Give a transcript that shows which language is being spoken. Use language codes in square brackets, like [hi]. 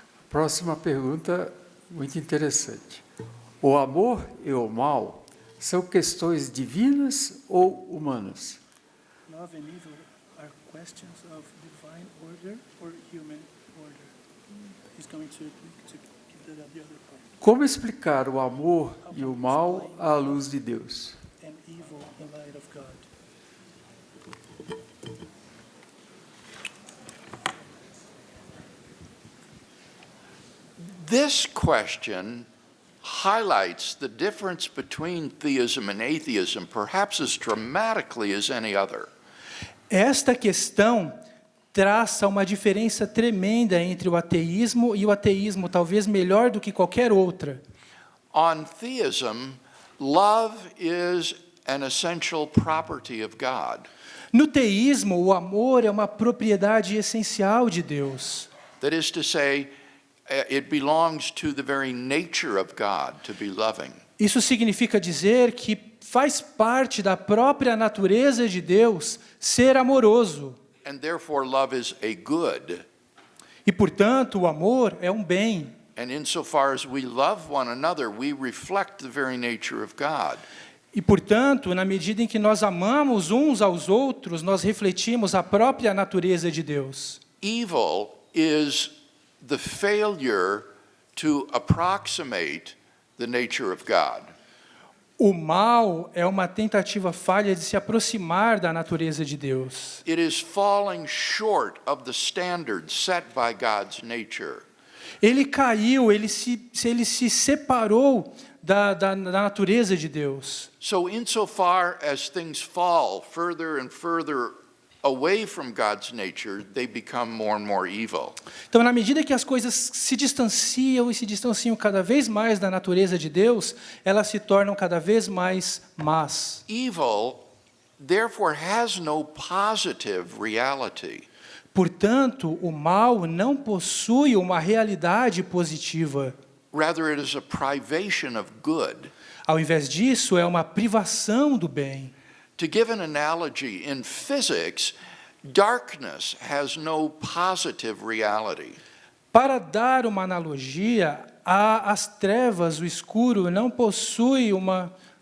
[pt] Próxima pergunta, muito interessante. O amor e o mal são questões divinas ou humanas? [en] Love and evil are questions of divine order or human order. He's going to give the other part. [pt] Como explicar o amor e o mal à luz de Deus? [en] And evil in light of God. This question highlights the difference between theism and atheism, perhaps as dramatically as any other. [pt] Esta questão traça uma diferença tremenda entre o ateísmo e o ateísmo, talvez melhor do que qualquer outra. [en] On theism, love is an essential property of God. [pt] No teísmo, o amor é uma propriedade essencial de Deus. [en] That is to say, it belongs to the very nature of God to be loving. [pt] Isso significa dizer que faz parte da própria natureza de Deus ser amoroso. [en] And therefore love is a good. [pt] E, portanto, o amor é um bem. [en] And insofar as we love one another, we reflect the very nature of God. [pt] E, portanto, na medida em que nós amamos uns aos outros, nós refletimos a própria natureza de Deus. [en] Evil is the failure to approximate the nature of God. [pt] O mal é uma tentativa falha de se aproximar da natureza de Deus. [en] It is falling short of the standards set by God's nature. [pt] Ele caiu, ele se separou da natureza de Deus. [en] So insofar as things fall further and further away from God's nature, they become more and more evil. [pt] Então, na medida que as coisas se distanciam e se distanciam cada vez mais da natureza de Deus, elas se tornam cada vez mais más. [en] Evil, therefore, has no positive reality. [pt] Portanto, o mal não possui uma realidade positiva. [en] Rather, it is a privation of good. [pt] Ao invés disso, é uma privação do bem. [en] To give an analogy, in physics, darkness has no positive reality. [pt] Para dar uma analogia, as trevas, o escuro, não possui uma...